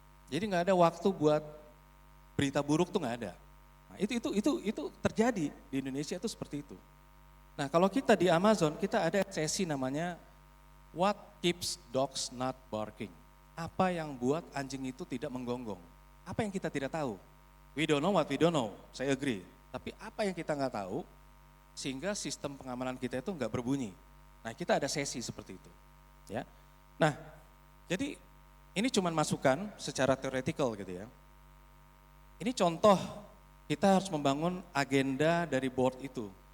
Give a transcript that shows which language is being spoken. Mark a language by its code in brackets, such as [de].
[id] Jadi nggak ada waktu buat berita buruk tuh nggak ada. Nah, itu terjadi di Indonesia itu seperti itu. Nah kalau kita di Amazon, kita ada sesi namanya What Keeps Dogs Not Barking? Apa yang buat anjing itu tidak menggonggong? Apa yang kita tidak tahu? [en] We don't know what we don't know, saya agree. [id] Tapi apa yang kita nggak tahu, sehingga sistem pengamanan kita itu nggak berbunyi. Nah kita ada sesi seperti itu. Ya. Nah jadi ini cuma masukan secara teoretikal gitu ya. Ini contoh kita harus membangun agenda dari board itu.